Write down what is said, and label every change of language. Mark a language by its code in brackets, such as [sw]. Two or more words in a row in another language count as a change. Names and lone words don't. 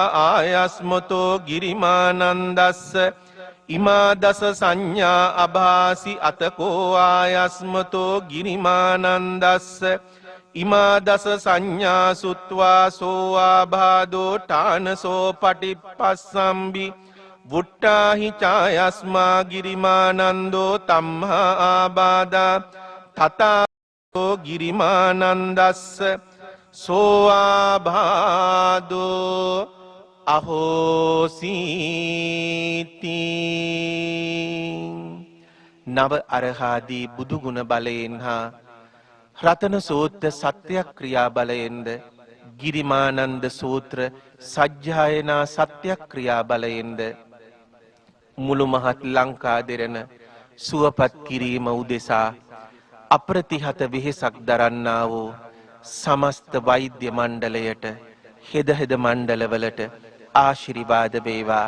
[pi] ආයස්මතෝ ගිරිමානන්දස්ස ඉමා දස සංඥා අභාසි අතකෝ ආයස්මතෝ ගිරිමානන්දස්ස ඉමා දස සංඥා සුත්වා සෝවා භාදෝ ඨානසෝ පටිප්පස්සම්බි වුට්ටාහි චායස්මා ගිරිමානන්දෝ තම්හා ආබාදා තථාගතෝ ගිරිමානන්දස්ස සෝආභාදෝ අහෝසීති [si] නව අරහාදී බුදුගුණ බලයෙන් හා රතන සූත්‍ර සත්‍යක්‍රියා බලයෙන්ද ගිරිමානන්ද සූත්‍ර සජ්ජායනා සත්‍යක්‍රියා බලයෙන්ද මුළු මහත් ලංකා දෙරණ සුවපත් කිරීම උදෙසා අප්‍රතිහත වෙහෙසක් දරන්නා වූ සමස්ත වෛද්‍ය මණ්ඩලයට හෙද හෙද මණ්ඩලවලට ආශිර්වාද වේවා.